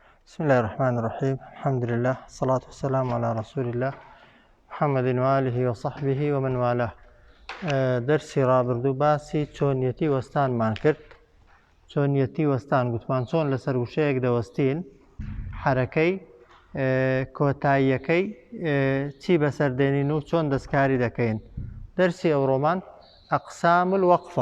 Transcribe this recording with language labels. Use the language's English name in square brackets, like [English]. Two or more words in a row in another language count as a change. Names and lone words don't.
[Arabic] بسم الله الرحمن الرحيم. الحمد لله، الصلاة والسلام على رسول الله محمد وآله وصحبه ومن والاه. [Central Kurdish] درسي رابردو باسی چۆنیەتی وەستانمان کرد. چۆنیەتی وەستان گوتمان چۆن لەسەر وشەیەک دەوەستین، حرەکەی کۆتاییەکەی چی بەسەردێنین و چۆن دەستکاری دەکەین. دەرسی ئەوڕۆمان [Arabic] ئەقسام الوەقفە.